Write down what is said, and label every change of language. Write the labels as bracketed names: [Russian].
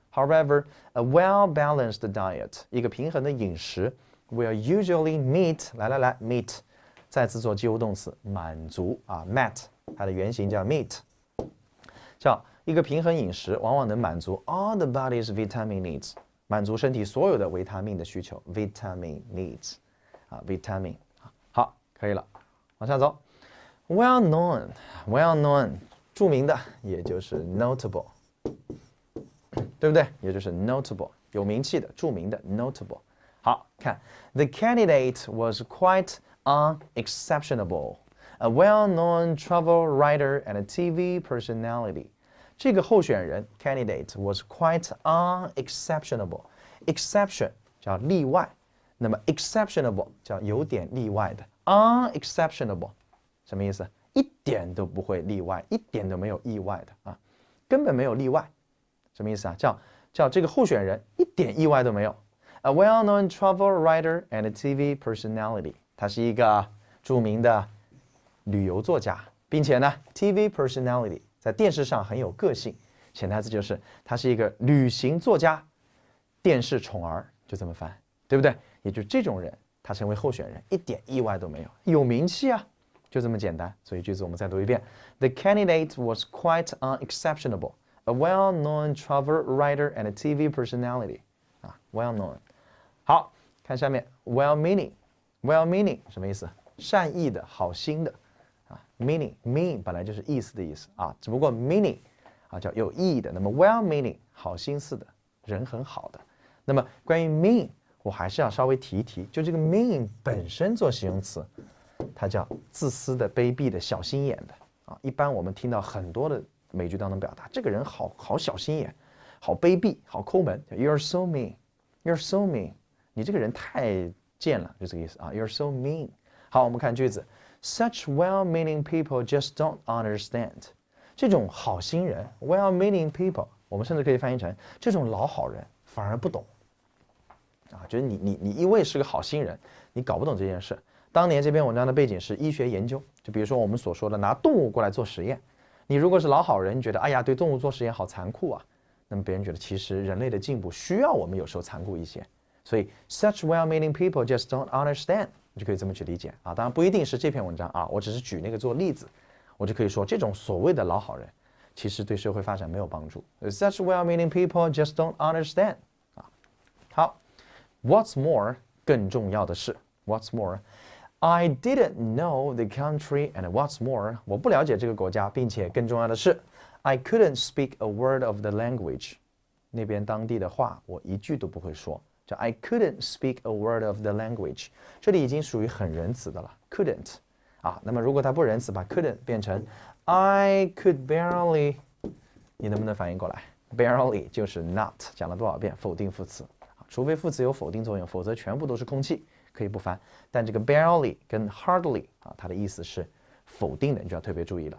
[English] However, a well-balanced diet， [Chinese] 一个平衡的饮食 [English] will usually meet， [Chinese] 来 meet， 再次做及物动词，满足啊 met， 它的原型叫 meet， 叫一个平衡饮食往往能满足 [English] all the body's vitamin needs， [Chinese] 满足身体所有的维他命的需求 vitamin needs， 啊 vitamin， 好，可以了，往下走 ，well known， 著名的也就是 notable。对不对？也就是 notable， 有名气的、著名的 notable。 [English] 好，看 The candidate was quite unexceptionable, a well-known travel writer and a TV personality. [Chinese] 这个候选人 [English] candidate was quite unexceptionable. [Chinese] Exception 叫例外，那么 exceptionable 叫有点例外的。 unexceptionable 什么意思？一点都不会例外，一点都没有意外的啊，根本没有例外。什么意思啊？叫这个候选人一点意外都没有。 [English] A well-known travel writer and a TV personality. [Chinese] 他是一个著名的旅游作家，并且呢 ，TV personality 在电视上很有个性。潜台词就是他是一个旅行作家，电视宠儿，就这么翻，对不对？也就这种人，他成为候选人一点意外都没有，有名气啊，就这么简单。所以句子我们再读一遍 [English] ：The candidate was quite unexceptionable, a well-known travel writer and a TV personality. [Chinese] 啊 ，well-known。好，看下面 well-meaning 什么意思？善意的、好心的啊。mean 本来就是意思的意思啊，只不过 meaning 啊叫有意义的。那么 well-meaning 好心思的，人很好的。那么关于 mean， 我还是要稍微提一提，就这个 mean 本身做形容词，它叫自私的、卑鄙的、小心眼的啊。一般我们听到很多的美剧当中表达，这个人好小心眼，好卑鄙，好抠门。 [English] You're so mean，You're so mean。 [Chinese] 你这个人太贱了，就这个意思啊。 [English] You're so mean。 [Chinese] 好，我们看句子 [English] ，Such well-meaning people just don't understand。 [Chinese] 这种好心人 ，well-meaning people， 我们甚至可以翻译成这种老好人反而不懂啊。就是你因为是个好心人，你搞不懂这件事。当年这篇文章的背景是医学研究，就比如说我们所说的拿动物过来做实验。你如果是老好人，你觉得哎呀对动物做实验好残酷啊，那么别人觉得其实人类的进步需要我们有时候残酷一些。所以 [English] such well-meaning people just don't understand， [Chinese] 你就可以这么去理解啊。当然不一定是这篇文章啊，我只是举那个做例子，我就可以说这种所谓的老好人，其实对社会发展没有帮助。 [English] Such well-meaning people just don't understand 啊。 好 ，What's more， [Chinese] 更重要的是 [English] ，What's more，I didn't know the country and what's more， [Chinese] 我不了解这个国家，并且更重要的是 [English] ，I couldn't speak a word of the language， [Chinese] 那边当地的话我一句都不会说。 [English] I couldn't speak a word of the language， [Chinese] 这里已经属于很仁慈的了 [English] ，couldn't 啊。 [Chinese] 那么如果它不仁慈，把 couldn't 变成 [English] I could barely， [Chinese] 你能不能反应过来 ？barely 就是 not， 讲了多少遍？否定副词，除非副词有否定作用，否则全部都是空气，可以不翻。但这个 barely 跟 hardly 啊，它的意思是否定的，你就要特别注意了。